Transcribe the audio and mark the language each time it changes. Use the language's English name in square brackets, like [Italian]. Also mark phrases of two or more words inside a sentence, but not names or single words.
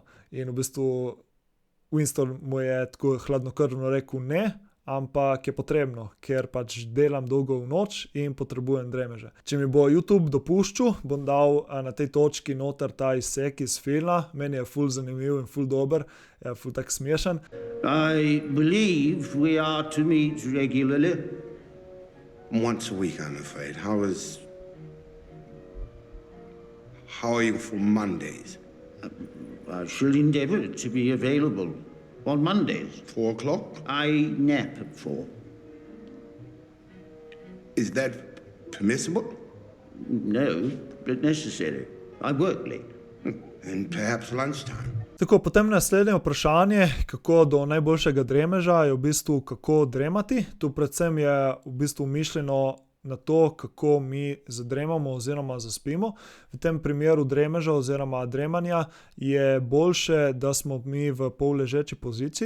[Slovenian] In v bistvu Winston mu je tako hladnokrvno rekel ne, ampak je potrebno, ker pač delam dolgo v noč in potrebujem dremeže. Če mi bo YouTube dopuščal, bom dal na tej točki noter ta izsek iz filma, meni je ful zanimiv in ful dober, ful tak smešen. [English] I believe we are to meet regularly. Once a week, I'm afraid. How are you for Mondays? I shall endeavour to be available on Mondays. 4 o'clock? I nap at 4. Is that permissible? No, but necessary. I work late. And perhaps lunchtime. [Slovenian] Tako, potem naslednje vprašanje, kako do najboljšega dremeža, je v bistvu kako dremati. Tu predvsem je v bistvu mišljeno na to, kako mi zadremamo oziroma zaspimo. V tem primeru dremeža oziroma dremanja je boljše, da smo mi v polležeči poziciji.